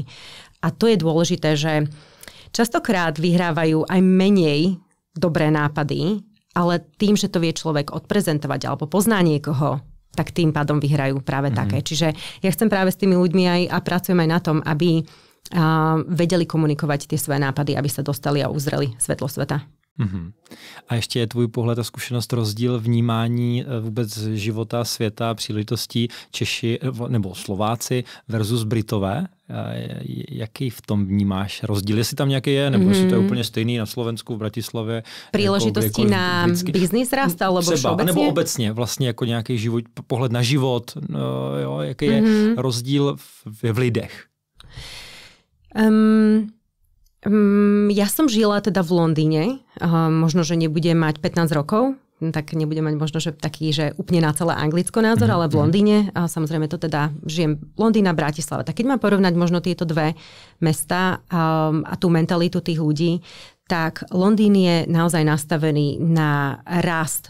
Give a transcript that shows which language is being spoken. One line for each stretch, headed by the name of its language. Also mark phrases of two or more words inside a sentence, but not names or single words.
Slovak: A to je dôležité, že častokrát vyhrávajú aj menej dobré nápady, ale tým, že to vie človek odprezentovať alebo pozná niekoho, tak tým pádom vyhrajú práve také. Čiže ja chcem práve s tými ľuďmi aj a pracujem aj na tom, aby vedeli komunikovať tie svoje nápady, aby sa dostali a uzreli svetlo sveta.
Czech: A ještě je tvůj pohled a zkušenost rozdíl vnímání vůbec života, světa, příležitostí Češi nebo Slováci versus Britové? Jaký v tom vnímáš rozdíl? Jestli tam nějaký je, nebo jestli to je úplně stejný na Slovensku, v Bratislavě? Příležitosti jako
Slovak: na business rast, alebo všeobecně?
Czech: Nebo obecně, vlastně jako nějaký život, pohled na život, jo, jaký je rozdíl v lidech?
Slovak: Ja som žila teda v Londýne, možno, že nebudem mať 15 rokov, tak nebudem mať možno, že taký, že úplne na celé Anglicko názor, ale v Londýne, a samozrejme to teda žijem Londýn a Bratislava. Tak keď mám porovnať možno tieto dve mesta a tú mentalitu tých ľudí, tak Londýn je naozaj nastavený na rast.